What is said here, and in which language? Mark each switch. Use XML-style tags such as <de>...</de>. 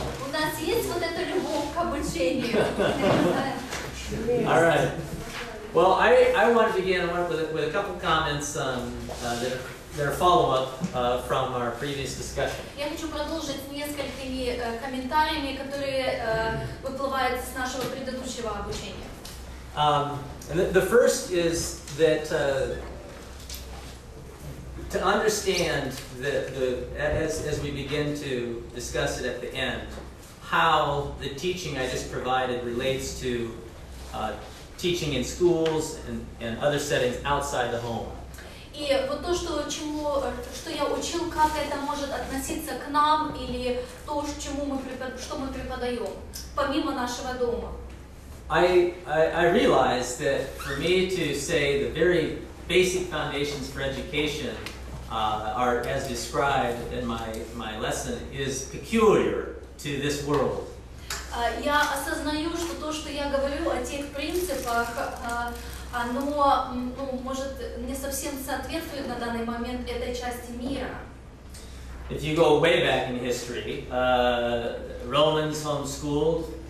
<ru>У нас есть вот эта любовь к обучению.</ru> <en>All right. Well, I want to begin with a couple comments that are follow-up from our previous discussion.</en> <ru>Я хочу продолжить с несколькими комментариями, которые выплывают с нашего предыдущего обучения.</ru> <en>And the first is that to understand as we begin to discuss it at the end, how the teaching I just provided relates to teaching in schools and other settings outside the home.</en> <ru>И вот то, что я учил, как это может относиться к нам или то, что мы преподаем, помимо нашего дома.</ru> <en>I realized that for me to say the very basic foundations for education are as described in my lesson is peculiar to this world.</en> <ru>Я осознаю, что то, что я говорю о тех принципах, оно, может, не совсем соответствует на данный момент этой части мира.</ru> <en>If you go way back in history, Romans homeschooled.</en>